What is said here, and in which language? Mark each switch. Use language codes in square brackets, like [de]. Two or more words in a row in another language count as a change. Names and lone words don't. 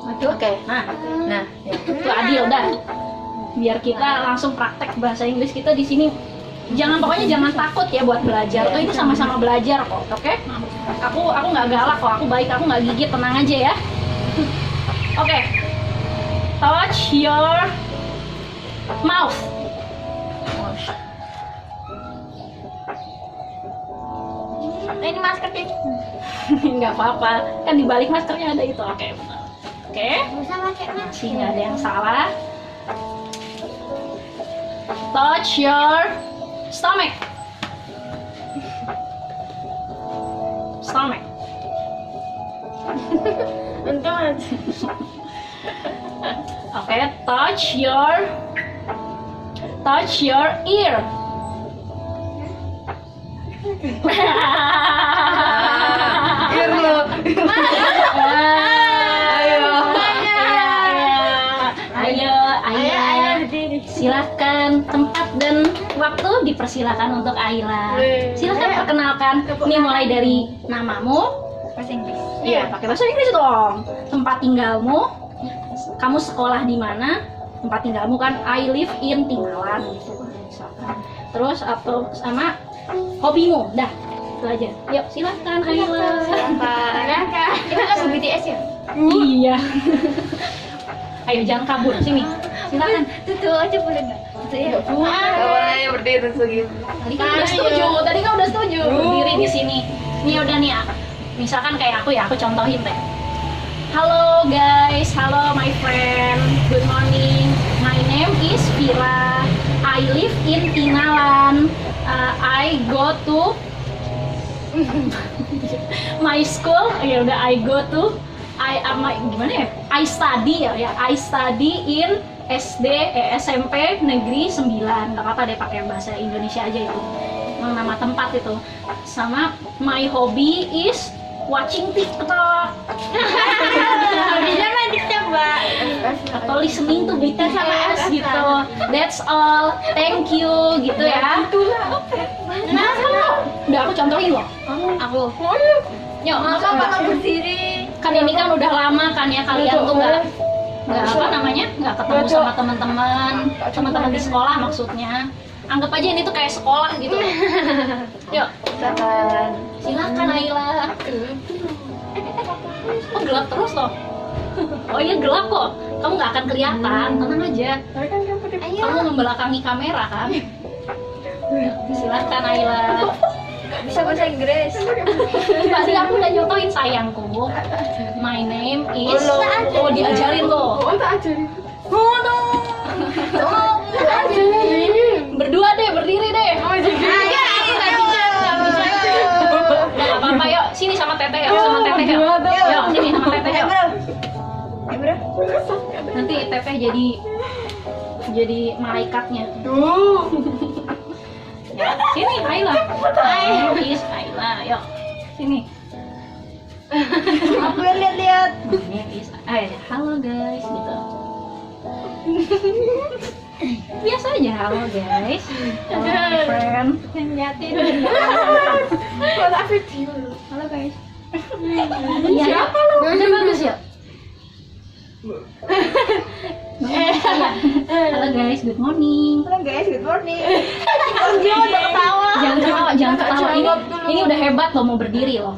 [id] Oke. Nah, Nah, itu adil dah. Biar kita langsung praktek bahasa Inggris kita di sini. Pokoknya jangan takut ya buat belajar. Tuh itu sama-sama belajar kok, oke? Aku nggak galak kok, aku baik, aku nggak gigit, tenang aja ya. Oke. [en] Touch your mouth. [id] ini masker deh. Nggak apa-apa, kan di balik maskernya ada itu. Oke, benar. Oke. Bisa pakai masker. Masih nggak ada yang salah. [en] Touch your stomach. [id] Untung aja. Oke, [en] touch your ear. [id] Ear lo. Ayo, berdiri. silahkan tempat dan waktu dipersilakan untuk Ayla. Silahkan perkenalkan. Ini mulai dari namamu. Bahasa Inggris. Iya, pakai bahasa Inggris dong. Tempat tinggalmu. Kamu sekolah di mana? Tempat tinggalmu kan [en] I live in Tingalan [id] gitu. Terus atau sama hobimu. Dah, itu aja. Yuk, silahkan Ayla. Silakan. Kita lagu BTS ya? Iya. Ayo jangan kabur sini. Silakan. Tutup aja boleh nggak? Tutup ya. Boleh berdiri segitu. Tadi kan udah setuju. Berdiri di sini. Ini udah nih. Misalkan kayak aku ya, aku contohin deh. [en] Halo guys, halo my friend. Good morning. My name is Vira. I live in Tinalan. I go to my school. [id] Ya udah, [en] I go to [id] gimana ya? [en] I study ya. I study in SMP Negeri 9. [id] Gak apa-apa deh pakai bahasa Indonesia aja itu. Nama tempat itu. Sama [en] my hobby is watching TikTok. [id] Bisa main TikTok, Mbak. Atau [en] listening to [id] BTS gitu. [en] That's all. Thank you [id] gitu ya. Nah, kamu udah aku contohin loh. Aku. Yuk, Maka masa kalau berdiri. kan ini kan udah lama kan ya kalian tuh nggak apa namanya, nggak ketemu sama teman-teman di sekolah maksudnya. Anggap aja ini tuh kayak sekolah gitu. Yuk, silakan Ayla. Oh gelap terus loh. Oh iya gelap kok. Kamu nggak akan kelihatan, tenang aja. Ayo. Kamu membelakangi kamera kan. Silakan Ayla. Bisa bahasa Inggris. Tadi aku udah nyontohin sayangku. [en] My name is. [id] Oh diajarin loh. Berdua deh, berdiri deh. Nggak apa-apa, yuk sini sama Teteh yuk, sama Teteh yuk. Yuk sini sama Teteh yuk. Nanti Teteh jadi malaikatnya. Ya, sini Ayla. Is Ayla, yuk sini. Aku lihat-lihat. Halo guys gitu. Biasa aja, halo guys. [en] Halo my friend. [id] Nyatin. Foto video. Halo guys. Iya, siapa lu? Udah bagus ya? Halo guys, [en] good morning. Halo guys, good morning. [id] Udah ketawa. Jangan ketawa, jangan ketawa. Ini udah hebat loh, mau berdiri loh.